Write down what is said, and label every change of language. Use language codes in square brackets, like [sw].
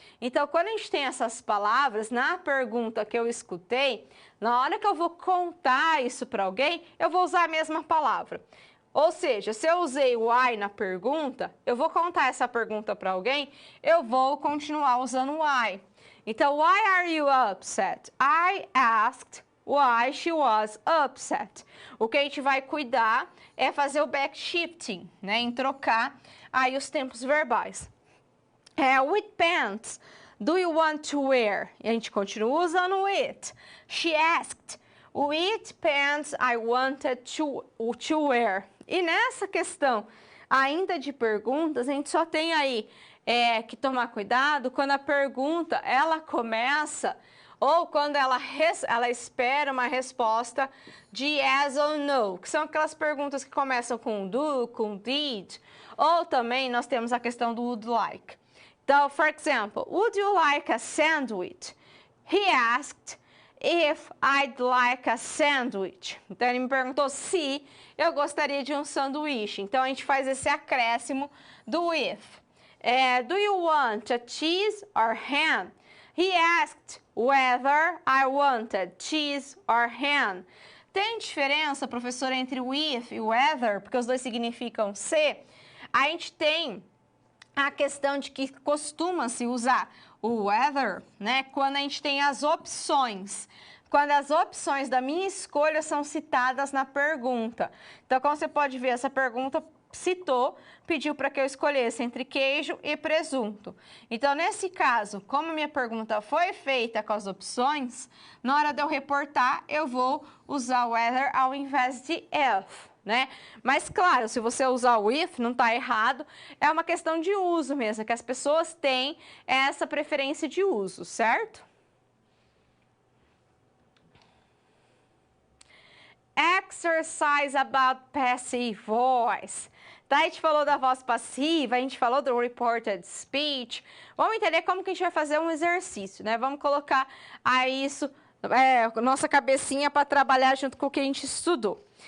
[pt] Então, quando a gente tem essas palavras, na pergunta que eu escutei, na hora que eu vou contar isso para alguém, eu vou usar a mesma palavra. Ou seja, se eu usei o I na pergunta, eu vou contar essa pergunta para alguém, eu vou continuar usando o I. [en] Então, why are you upset? I asked why she was upset. [pt] O que a gente vai cuidar é fazer o backshifting, né? Em trocar aí os tempos verbais. [en] Which pants do you want to wear? [pt] E a gente continua usando [en] it. She asked, which pants I wanted to wear? [pt] E nessa questão ainda de perguntas, a gente só tem aí que tomar cuidado quando a pergunta ela começa ou quando ela espera uma resposta de yes ou no, que são aquelas perguntas que começam com do, com did, ou também nós temos a questão do would like. Então, [en] for example, would you like a sandwich? He asked if I'd like a sandwich. [pt] Então, ele me perguntou se eu gostaria de um sanduíche. Então, a gente faz esse acréscimo do if. [en] Do you want a cheese or ham? He asked whether I wanted cheese or ham. [pt] Tem diferença, professora, entre o if e o whether, porque os dois significam se? A gente tem a questão de que costuma-se usar o whether, né, quando a gente tem as opções. Quando as opções da minha escolha são citadas na pergunta. Então, como você pode ver, essa pergunta citou, pediu para que eu escolhesse entre queijo e presunto. Então, nesse caso, como minha pergunta foi feita com as opções, na hora de eu reportar, eu vou usar o whether ao invés de if, né? Mas, claro, se você usar o if, não está errado, é uma questão de uso mesmo, que as pessoas têm essa preferência de uso, certo? [en] Exercise about passive voice. [pt] Tá, a gente falou da voz passiva, a gente falou do reported speech. Vamos entender como que a gente vai fazer um exercício, né? Vamos colocar aí isso, nossa cabecinha para trabalhar junto com o que a gente estudou.